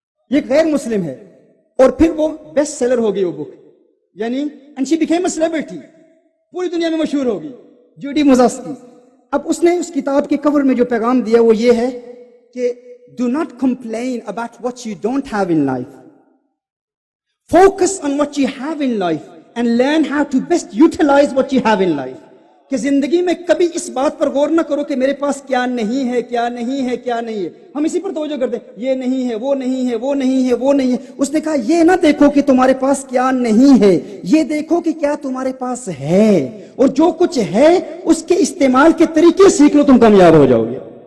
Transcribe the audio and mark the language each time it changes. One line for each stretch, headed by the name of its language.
Urdu: یہ غیر مسلم ہے, اور پھر وہ بیسٹ سیلر ہو گئی وہ بک. یعنی
English: and she became a celebrity,
Urdu: پوری دنیا میں مشہور ہوگی, جوڈی مزاسکی. اب اس نے اس کتاب کے کور میں جو پیغام دیا وہ یہ ہے کہ
English: do not complain about what you don't have in life. Focus on what you have in life and learn how to best utilize what you have in life.
Urdu: کہ زندگی میں کبھی اس بات پر غور نہ کرو کہ میرے پاس کیا نہیں ہے, کیا نہیں ہے, کیا نہیں ہے. ہم اسی پر توجہ کرتے ہیں, یہ نہیں ہے, وہ نہیں ہے, وہ نہیں ہے, وہ نہیں ہے. اس نے کہا یہ نہ دیکھو کہ تمہارے پاس کیا نہیں ہے, یہ دیکھو کہ کیا تمہارے پاس ہے, اور جو کچھ ہے اس کے استعمال کے طریقے سیکھ لو, تم کامیاب ہو جاؤ گے.